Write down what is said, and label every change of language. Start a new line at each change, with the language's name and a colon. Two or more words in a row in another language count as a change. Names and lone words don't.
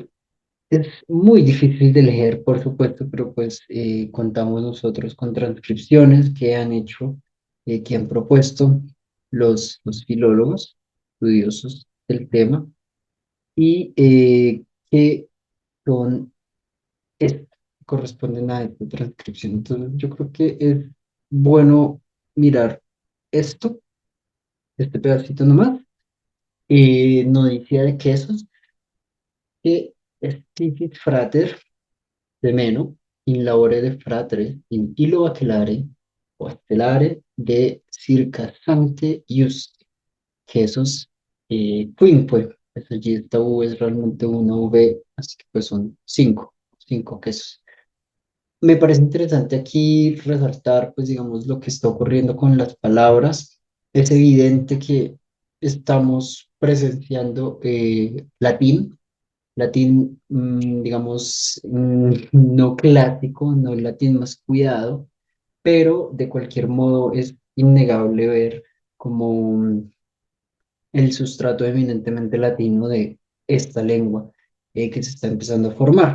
Spanish: Es muy difícil de leer, por supuesto, pero pues contamos nosotros con transcripciones que han hecho, que han propuesto los filólogos estudiosos del tema y que son, es- corresponden a esta transcripción. Entonces, yo creo que es bueno mirar esto, este pedacito nomás, noticia de quesos, que es
Latin: Titit Frater de meno in labore de fratre in illo aquelare o estelare de circa sancte iuste, quesos quinque.
Spanish: Pues allí esta V es realmente una V, así que pues son cinco quesos. Me parece interesante aquí resaltar, pues digamos, lo que está ocurriendo con las palabras. Es evidente que estamos presenciando latín, digamos, no clásico, no el latín más cuidado, pero de cualquier modo es innegable ver como el sustrato eminentemente latino de esta lengua que se está empezando a formar.